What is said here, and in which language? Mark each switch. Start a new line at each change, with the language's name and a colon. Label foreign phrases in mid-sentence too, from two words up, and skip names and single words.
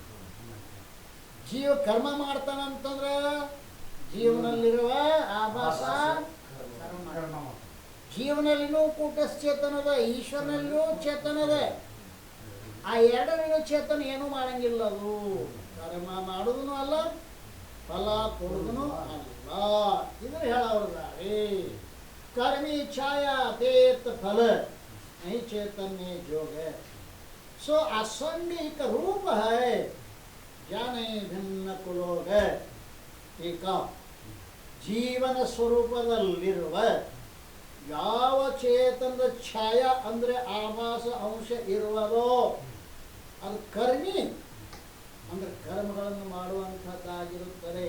Kannada: ಜೀವ ಕರ್ಮ ಮಾಡ್ತಾನಂತಂದ್ರೆ ಜೀವನಲ್ಲಿರುವ ಆಭಾಸ ಕರ್ಮ. ಜೀವನಲ್ಲಿನೂ ಕೂಟಸ್ಥೇತನದ, ಈಶ್ವರನಲ್ಲಿನೂ ಚೇತನದ. ಆ ಎರಡನೇನು ಚೇತನ ಏನೂ ಮಾಡಂಗಿಲ್ಲ. ಅದು ಕರ್ಮ ಮಾಡೋದೂ ಅಲ್ಲ, ಫಲ ಕೊಡೋದೂ ಅಲ್ಲ. ಇದನ್ನು ಹೇಳೋರ್ದಾರೆ.
Hindi: कर्मी छाया देत फल नहीं चैतन्य जोग है. सो असंगिक रूप है जाने भिन्न कुलोग है.
Kannada: ಈಗ ಜೀವನ ಸ್ವರೂಪದಲ್ಲಿರುವ ಯಾವ ಚೇತನದ ಛಾಯ ಅಂದರೆ ಆಭಾಸ ಅಂಶ ಇರುವುದೋ ಅದು ಕರ್ಮಿ ಅಂದರೆ ಕರ್ಮಗಳನ್ನು ಮಾಡುವಂಥದ್ದಾಗಿರುತ್ತದೆ.